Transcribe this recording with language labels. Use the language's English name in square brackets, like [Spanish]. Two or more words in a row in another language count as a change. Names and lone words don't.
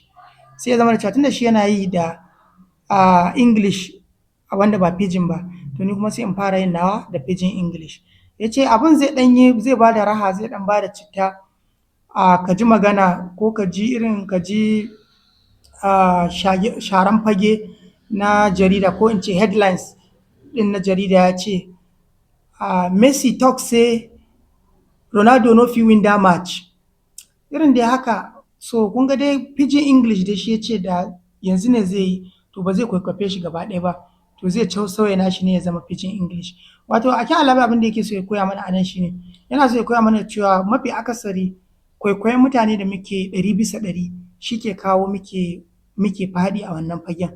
[Hausa] Sai ya zama da cewa tun da shi yana yi da English wanda ba Pidgin ba, to ni kuma sai in fara yin nawa da Pidgin English. Ya ce abin zai ba da raha, zai ɗan ba da citta, ka ji magana ko ka ji sharan fage na jarida, ko in ce headlines ɗin na jarida ya ce [Nigerian Pidgin] Messi talk say Ronaldo no fit win that match. [Hausa] Irin dai haka. So kun ga dai Pidgin English da shi ya ce da yanzu ne zai yi, to ba zai kwaikwafe shi gaba ɗaya ba, to zai sauya nashi ne ya zama Pidgin English. Wato a kan alabi abin da yake so ya koya mana a nan shi ne, yana so ya koya mana cewa mafi akasari kwaikwayon mutane da muke 100% shi ke kawo muke faɗi a wannan fagen.